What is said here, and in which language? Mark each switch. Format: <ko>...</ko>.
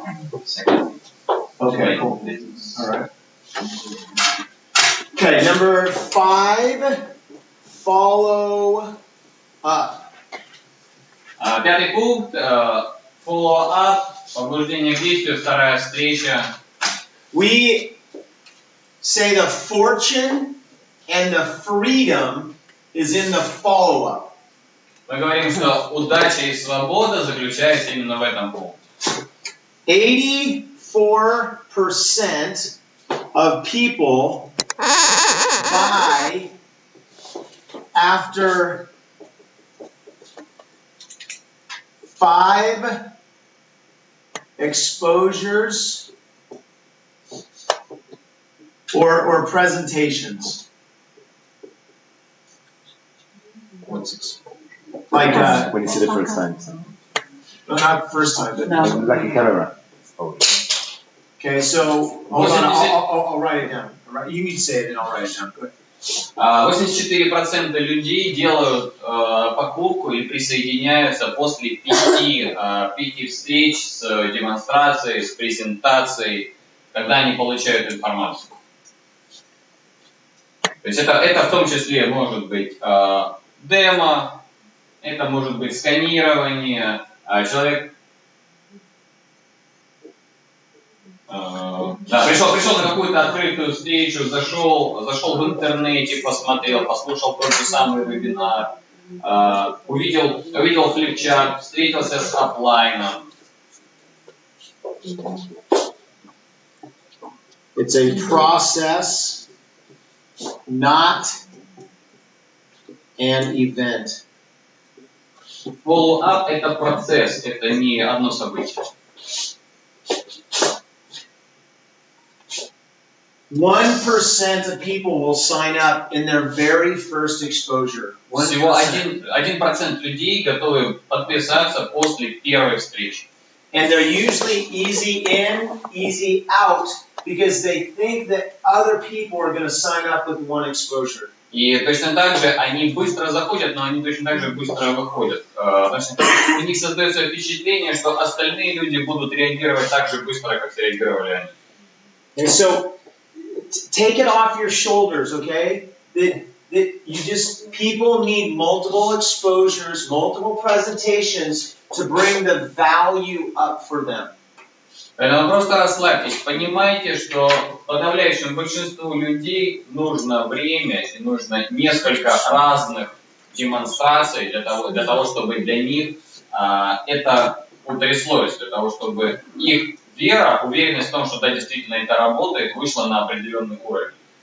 <en>Okay. All right. Okay, number 5, follow up.</en> <ru>Пятый пункт, follow up, побуждение к действию, вторая встреча.</ru> <en>We say the fortune and the freedom is in the follow-up.</en> <ru>Мы говорим, что удача и свобода заключаются именно в этом пункте.</ru> <en>84% of people die after 5 exposures or presentations. What's exposure? Like when you see the first time. no, not first time, but Like a camera. okay. So hold on, I'll write it down. All right, you need to say it and I'll write it down. Go ahead.</en> <ru>84% людей делают покупку или присоединяются после 5 встреч с демонстрацией, с презентацией, когда они получают информацию. То есть это в том числе может быть демо, это может быть сканирование, человек пришел на какую-то открытую встречу, зашел в интернете, посмотрел, послушал тот же самый вебинар, увидел флипчарт, встретился с офлайном.</ru> <en>It's a process, not an event.</en> <ru>Follow-up – это процесс, это не одно событие.</ru> <en>1% of people will sign up in their very first exposure.</en> <ru>Всего 1% людей готовы подписаться после первой встречи.</ru> <en>And they're usually easy in, easy out, because they think that other people are going to sign up with one exposure.</en> <ru>И точно так же они быстро заходят, но они точно так же быстро выходят. Значит, у них создается впечатление, что остальные люди будут реагировать так же быстро, как среагировали они.</ru> <en>And so, take it off your shoulders, okay? That people need multiple exposures, multiple presentations to bring the value up for them.</en> <ru>Поэтому просто расслабьтесь, понимайте, что подавляющему большинству людей нужно время и нужно несколько разных демонстраций для того, чтобы для них это утряслось, для того, чтобы их вера, уверенность в том, что да, действительно это работает, вышла на определенный уровень.</ru>